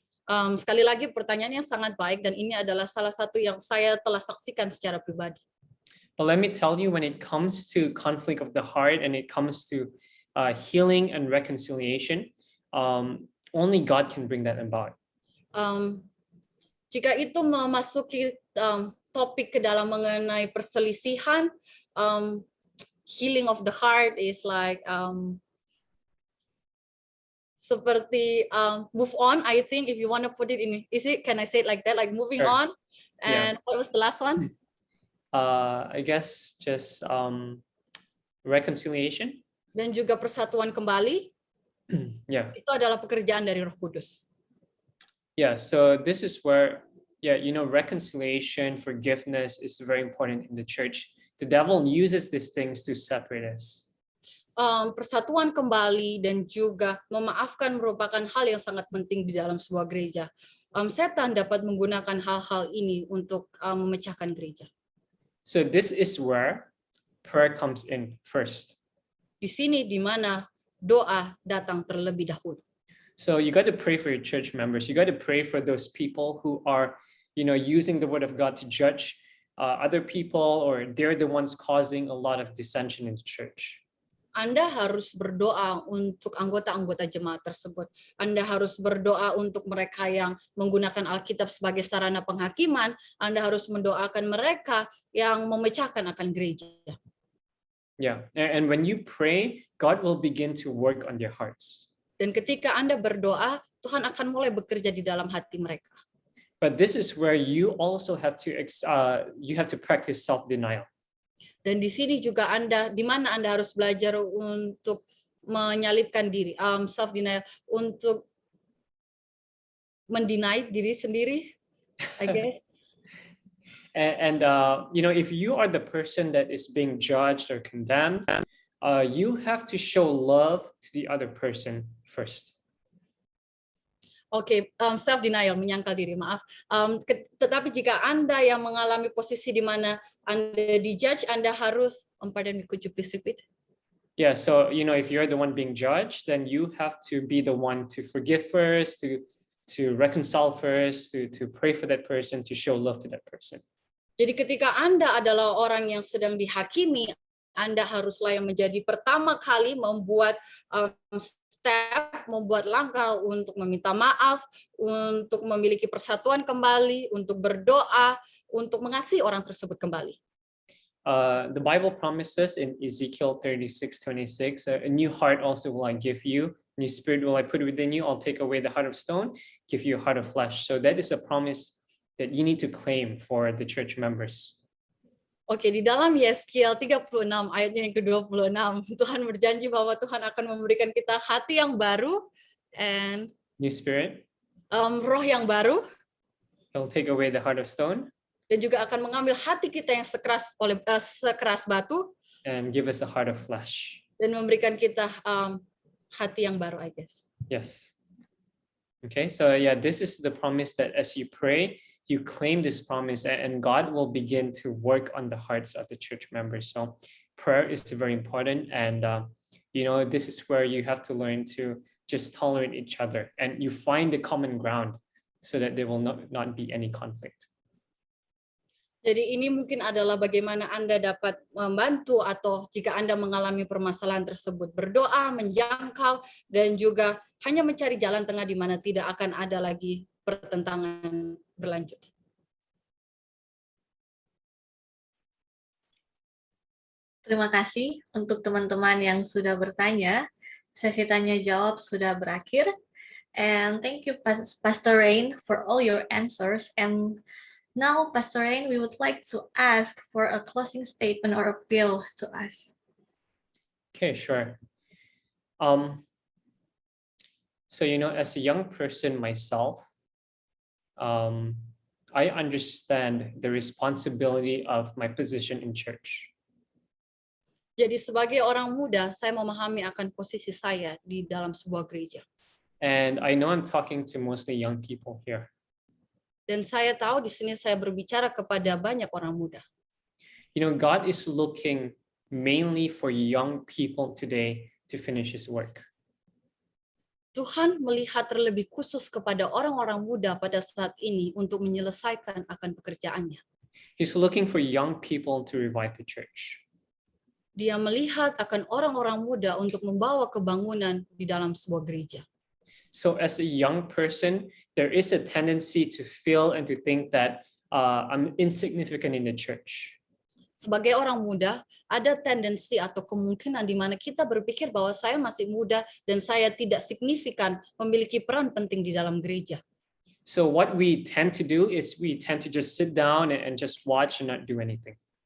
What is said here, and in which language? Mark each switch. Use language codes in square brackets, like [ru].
[id] Sekali lagi pertanyaannya sangat baik dan ini adalah salah satu yang saya telah saksikan secara pribadi. [en] But let me tell you, when it comes to conflict of the heart and it comes to healing and reconciliation, only God can bring that about. [id] Jika itu memasuki topik ke dalam mengenai perselisihan, [en] healing of the heart is like [id] seperti [en] move on. I think if you want to put it in, can I say it like that? Like moving Sure. on. And what was the last one? I guess just reconciliation. [id] Dan juga persatuan kembali. [en] Yeah. [id] Itu adalah pekerjaan dari Roh Kudus. [en] Yeah. So this is where, reconciliation, forgiveness is very important in the church. The devil uses these things to separate us. [id] Persatuan kembali dan juga memaafkan merupakan hal yang sangat penting di dalam sebuah gereja. Setan dapat menggunakan hal-hal ini untuk memecahkan gereja. [en] So this is where prayer comes in first. [id] Di sini di mana doa datang terlebih dahulu. [en] So you got to pray for your church members. You got to pray for those people who are, using the word of God to judge other people, or they're the ones causing a lot of dissension in the church. [id] Anda harus berdoa untuk anggota-anggota jemaat tersebut. Anda harus berdoa untuk mereka yang menggunakan Alkitab sebagai sarana penghakiman. Anda harus mendoakan mereka yang memecahkan akan gereja. [en] Yeah, and when you pray, God will begin to work on their hearts. [id] Dan ketika Anda berdoa, Tuhan akan mulai bekerja di dalam hati mereka. [en] But this is where you also have to practice self-denial. [id] Dan di sini juga di mana Anda harus belajar untuk menyalibkan diri, self-denial, untuk mendeny diri sendiri, [en] I guess. And if you are the person that is being judged or condemned, you have to show love to the other person first. [id] Oke, self-denial, menyangkal diri, maaf. Tetapi jika Anda yang mengalami posisi di mana Anda dijudge, Anda harus, [en] pardon me, could you please repeat? Yeah, so if you're the one being judged, then you have to be the one to forgive first, to reconcile first, to pray for that person, to show love to that person. [id] Jadi ketika Anda adalah orang yang sedang dihakimi, Anda haruslah yang menjadi pertama kali membuat step, membuat langkah untuk meminta maaf, untuk memiliki persatuan kembali, untuk berdoa, untuk mengasihi orang tersebut kembali. [en] The Bible promises in Ezekiel 36:26, a new heart also will I give you, new spirit will I put within you, I'll take away the heart of stone, give you a heart of flesh. So that is a promise that you need to claim for the church members. [id] Oke, di dalam Yeskiel 36 ayatnya yang ke-26, Tuhan berjanji bahwa Tuhan akan memberikan kita hati yang baru and [en] New spirit. [id] Roh yang baru. [en] He'll take away the heart of stone. [id] Dan juga akan mengambil hati kita yang sekeras batu. [en] And give us a heart of flesh. [id] Dan memberikan kita hati yang baru, [en] I guess. Yes. Okay, so yeah, this is the promise that as you pray, you claim this promise and God will begin to work on the hearts of the church members. So prayer is very important. And, this is where you have to learn to just tolerate each other and you find the common ground so that there will not be any conflict. [id] Jadi ini mungkin adalah bagaimana Anda dapat membantu atau jika Anda mengalami permasalahan tersebut, berdoa, menjangkau, dan juga hanya mencari jalan tengah di mana tidak akan ada lagi pertentangan berlanjut. Terima kasih untuk teman-teman yang sudah bertanya. Sesi tanya jawab sudah berakhir. [en] And thank you, Pastor Rain, for all your answers. And now, Pastor Rain, we would like to ask for a closing statement or appeal to us. Okay, sure. So, as a young person myself, I understand the responsibility of my position in church. [id] Jadi sebagai orang muda, saya memahami akan posisi saya di dalam sebuah gereja. [en] And I know I'm talking to mostly young people here. [id] Dan saya tahu di sini saya berbicara kepada banyak orang muda. [en] God is looking mainly for young people today to finish His work. [id] Tuhan melihat terlebih khusus kepada orang-orang muda pada saat ini untuk menyelesaikan akan pekerjaannya. [en] He's looking for young people to revive the church. [id] Dia melihat akan orang-orang muda untuk membawa kebangunan di dalam sebuah gereja. [en] So as a young person, there is a tendency to feel and to think that I'm insignificant in the church. [id] Sebagai orang muda, ada tendensi atau kemungkinan di mana kita berpikir bahwa saya masih muda dan saya tidak signifikan memiliki peran penting di dalam gereja. [en] So what we tend to do is we tend to just sit down and just watch and not do anything.